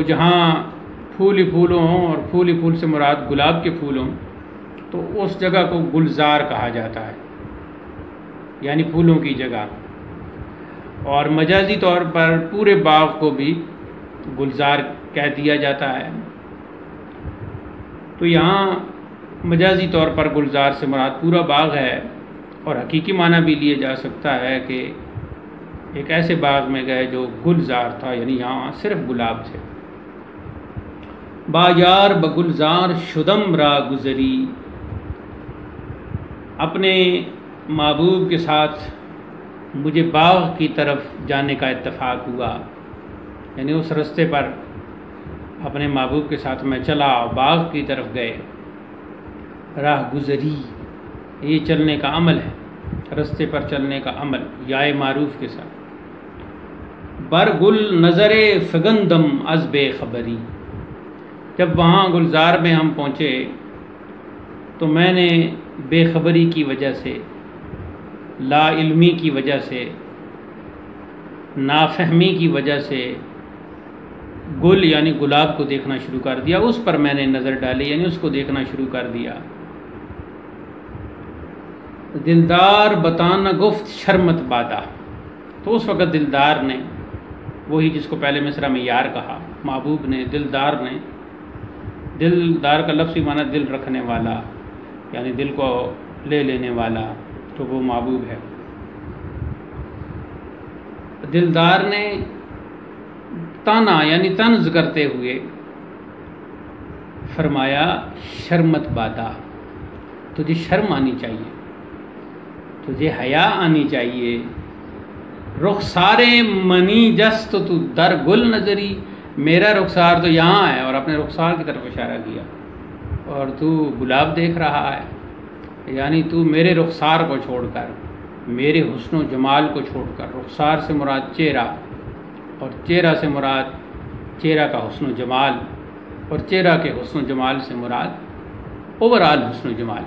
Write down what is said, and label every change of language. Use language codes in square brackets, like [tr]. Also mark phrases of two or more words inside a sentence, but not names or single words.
[ur] تو جہاں پھول ہی پھول ہوں اور پھول ہی پھول سے مراد گلاب کے پھول ہوں تو اس جگہ کو گلزار کہا جاتا ہے، یعنی پھولوں کی جگہ، اور مجازی طور پر پورے باغ کو بھی گلزار کہہ دیا جاتا ہے۔ تو یہاں مجازی طور پر گلزار سے مراد پورا باغ ہے، اور حقیقی معنی بھی لیا جا سکتا ہے کہ ایک ایسے باغ میں گئے جو گلزار تھا، یعنی یہاں صرف گلاب تھے۔ [fa] با یار بگلزار شدم را گزری، [ur] اپنے محبوب کے ساتھ مجھے باغ کی طرف جانے کا اتفاق ہوا، یعنی اس رستے پر اپنے محبوب کے ساتھ میں چلا، باغ کی طرف گئے۔ راہ گزری یہ چلنے کا عمل ہے، رستے پر چلنے کا عمل، یائے معروف کے ساتھ۔ [fa] بر گل نظر فگندم از بے خبری، [ur] جب وہاں گلزار میں ہم پہنچے تو میں نے بے خبری کی وجہ سے، لا علمی کی وجہ سے، نافہمی کی وجہ سے گل یعنی گلاب کو دیکھنا شروع کر دیا، اس پر میں نے نظر ڈالی، یعنی اس کو دیکھنا شروع کر دیا۔ [fa] دلدار بتانا گفت شرمت بادا، [ur] تو اس وقت دلدار نے، وہی جس کو پہلے مصرع میں یار کہا، محبوب نے، دلدار نے، دلدار کا لفظی معنی دل رکھنے والا، یعنی دل کو لے لینے والا، تو وہ محبوب ہے۔ دلدار نے تانا یعنی طنز کرتے ہوئے فرمایا [fa] شرمت بادا، [ur] تجھے شرم آنی چاہیے، تجھے حیا آنی چاہیے۔ [fa] رخسار منی جست تو در گل نظری، [ur] میرا رخسار تو یہاں ہے، اور اپنے رخسار کی طرف اشارہ کیا، اور تو گلاب دیکھ رہا ہے، یعنی تو میرے رخسار کو چھوڑ کر، میرے حسن و جمال کو چھوڑ کر، رخسار سے مراد چہرہ، اور چہرہ سے مراد چہرہ کا حسن و جمال، اور چہرہ کے حسن و جمال سے مراد اوورآل حسن و جمال۔